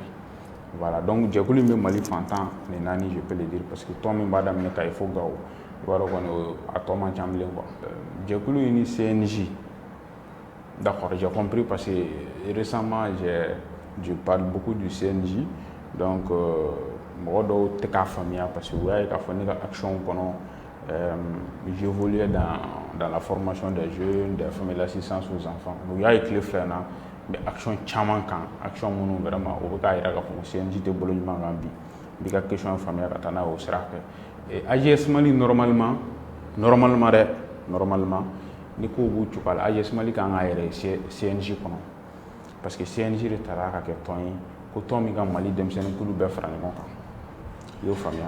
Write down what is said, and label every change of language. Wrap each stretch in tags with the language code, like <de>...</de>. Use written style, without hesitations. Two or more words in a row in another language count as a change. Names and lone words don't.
<fr>Voilà, donc</fr> <bm>jɛkulu in bɛ Mali fantan ni naani</bm> <fr>je peux le dire, parce que</fr> <bm>tɔn min b'a daminɛ Kayi fo Gawo, i b'a dɔn kɔni a tɔ man ca bilen quoi. Jɛkulu in ni CNJ,</bm> <fr>d'accord, j'ai compris parce que récemment je parle beaucoup du CNJ, donc</fr> <bm>mɔgɔ dɔw tɛ k'a faamuya</bm> <fr>parce que</fr> <bm>u y'a ye k'a fɔ ne ka action kɔnɔ</bm> <fr>j'évoluais dans la formation des jeunes, des femmes et l'assistance aux enfants.</fr> <bm>U y'a ye tile fila in na mais action caman kan, action minnu vraiment o bɛ k'a jira k'a fɔ CNJ tɛ bolo ɲuman kan bi, n b'i ka question faamuya ka taa n'a ye o sira fɛ. AJS Mali normalement ni ko b'u cogo la, AJS Mali kan ka yɛrɛ CNJ kɔnɔ,</bm> <fr>parce que</fr> <bm>CNJ de taara ka kɛ tɔn ye, ko tɔn min ka Mali denmisɛnnin kulu bɛɛ fara ɲɔgɔn kan, i y'o faamuya.</bm>